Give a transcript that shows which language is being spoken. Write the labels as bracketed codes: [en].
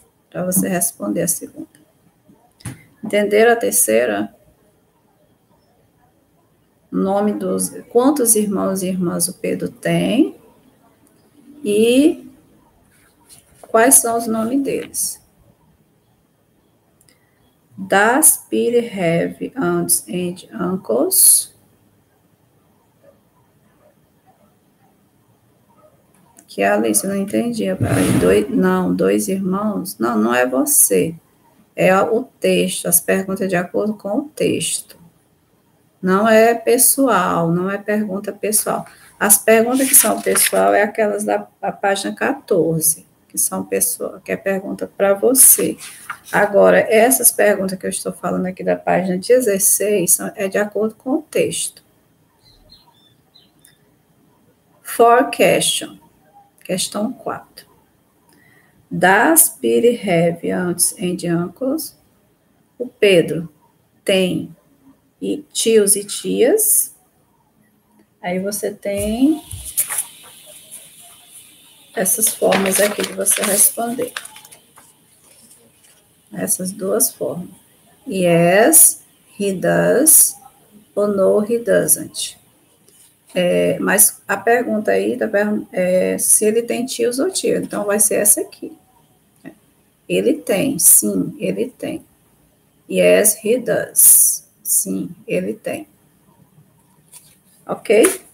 [pt] Para você responder a segunda. Entenderam a terceira? Nome dos... Quantos irmãos e irmãs o Pedro tem? E quais são os nomes deles? [en] Does Peter have aunts and uncles? [pt] Que a Alice, não entendi. Dois irmãos? Não, não é você. É o texto, as perguntas de acordo com o texto. Não é pessoal, não é pergunta pessoal. As perguntas que são pessoal é aquelas da página 14, que são pessoal, que é pergunta para você. Agora, essas perguntas que eu estou falando aqui da página 16 é de acordo com o texto. For question, questão 4. [en] Does Peter have aunts and uncles? [pt] O Pedro tem tios e tias. Aí você tem essas formas aqui de você responder. Essas duas formas. [en] Yes, he does, ou no, he doesn't. [pt] Mas a pergunta aí é se ele tem tios ou tias. Então, vai ser essa aqui. Ele tem, sim, ele tem. [en] Yes, he does. [pt] Sim, ele tem. [en] Ok?